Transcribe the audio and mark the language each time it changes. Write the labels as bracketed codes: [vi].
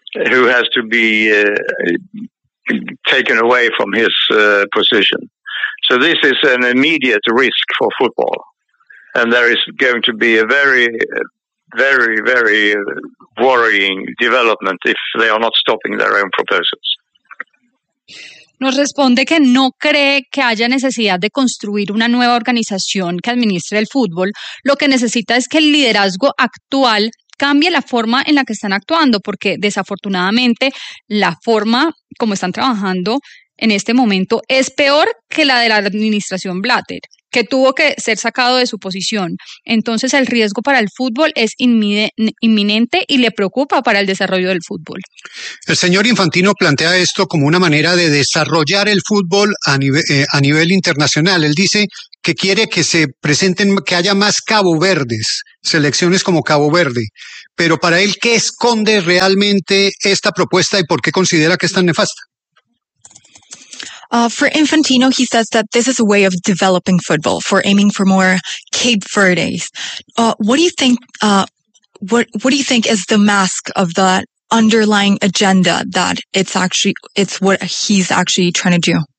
[en] who has to be taken away from his position. So this is an immediate risk for football. And there is going to be a very, very, very worrying development if they are not stopping their own proposals. [es] Nos responde que no cree que haya necesidad de construir una nueva organización que administre el fútbol. Lo que necesita es que el liderazgo actual cambie la forma en la que están actuando, porque desafortunadamente la forma como están trabajando en este momento es peor que la de la administración Blatter, que tuvo que ser sacado de su posición. Entonces el riesgo para el fútbol es inminente y le preocupa para el desarrollo del fútbol. El señor Infantino plantea esto como una manera de desarrollar el fútbol a nivel internacional. Él dice que quiere que se presenten, que haya más Cabo Verdes, selecciones como Cabo Verde. Pero para él, ¿qué esconde realmente esta propuesta y por qué considera que es tan nefasta? [en] For Infantino, he says that this is a way of developing football, for aiming for more Cape Verdes. What do you think is the mask of the underlying agenda that it's what he's actually trying to do?